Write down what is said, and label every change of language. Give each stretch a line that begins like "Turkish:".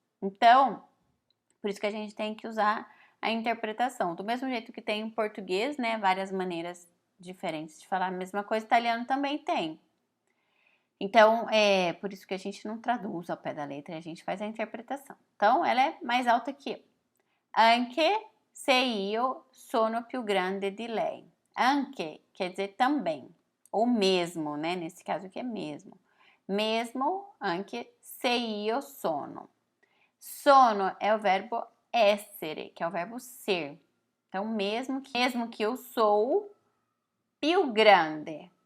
Portuguese: Então, por isso que a gente tem que usar a interpretação. Do mesmo jeito que tem em português, né? Várias maneiras diferentes de falar a mesma coisa, italiano também tem. Então, por isso que a gente não traduz ao pé da letra, a gente faz a interpretação. Então, ela é mais alta que eu.
Italian: Anche se io sono più grande di lei.
Portuguese: Anche quer dizer também, ou mesmo, né? Nesse caso aqui é mesmo. Mesmo,
Italian: anche se io sono.
Portuguese: Sono é o verbo essere, que é o verbo ser. Então, mesmo que eu sou
Italian: più grande.